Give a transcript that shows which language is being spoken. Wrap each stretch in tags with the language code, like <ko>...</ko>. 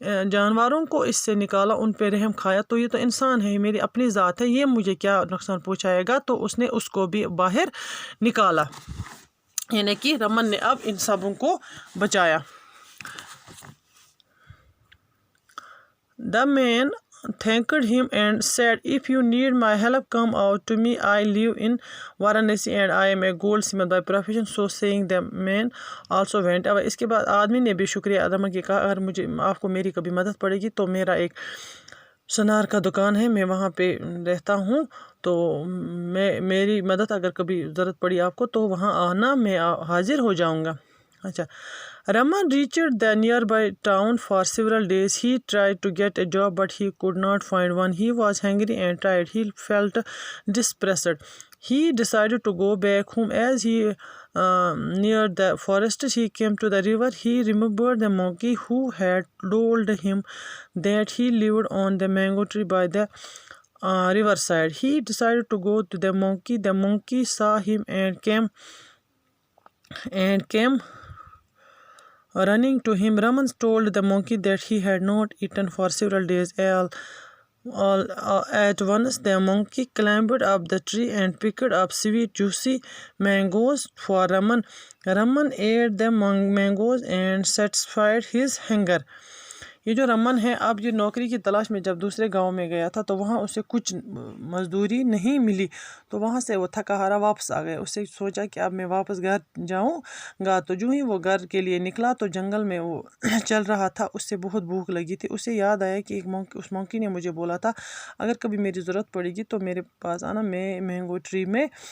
<ur>جانوروں کو اس سے نکالا، ان پہ رحم کھایا، تو یہ تو انسان ہے، میری اپنی ذات ہے، یہ مجھے کیا نقصان پہنچائے گا، تو اس نے اس کو بھی باہر نکالا، یعنی کہ رمن نے اب ان سبوں کو بچایا۔</ur> <en>The man thanked him and said, "If you need my help, come out to me. I live in Varanasi and I am a goldsmith by profession." So saying, the man also went away.</en> <ur>اس کے بعد آدمی نے بھی شکریہ ادا کیا، کہا اگر آپ کو میری کبھی مدد پڑے گی تو میرا ایک سنار کا دکان ہے، میں وہاں پہ رہتا ہوں، تو میری مدد اگر کبھی ضرورت پڑی آپ کو تو وہاں آنا، میں حاضر ہو جاؤں گا۔ اچھا،</ur> <en>Raman reached the nearby town for several days. He tried to get a job, but he could not find one. He was hungry and tired. He felt depressed. He decided to go back home. As he neared the forest, he came to the river. He remembered the monkey who had told him that he lived on the mango tree by the riverside. He decided to go to the monkey. The monkey saw him and came running to him. Raman told the monkey that he had not eaten for several days. All at once, the monkey climbed up the tree and picked up sweet, juicy mangoes for Raman. Raman ate the mangoes and satisfied his hunger.</en> <ur>یہ جو رمن ہے، اب یہ نوکری کی تلاش میں جب دوسرے گاؤں میں گیا تھا تو وہاں اسے کچھ مزدوری نہیں ملی، تو وہاں سے وہ تھکا ہارا واپس آ گیا۔ اسے سوچا کہ اب میں واپس گھر جاؤں گا، تو جو ہی وہ گھر کے لیے نکلا تو جنگل میں وہ چل رہا تھا، اس سے بہت بھوک لگی تھی۔ اسے یاد آیا کہ اس مونکی نے مجھے بولا تھا اگر کبھی میری ضرورت پڑے گی تو میرے پاس آنا، میں مینگو ٹری میں</ur>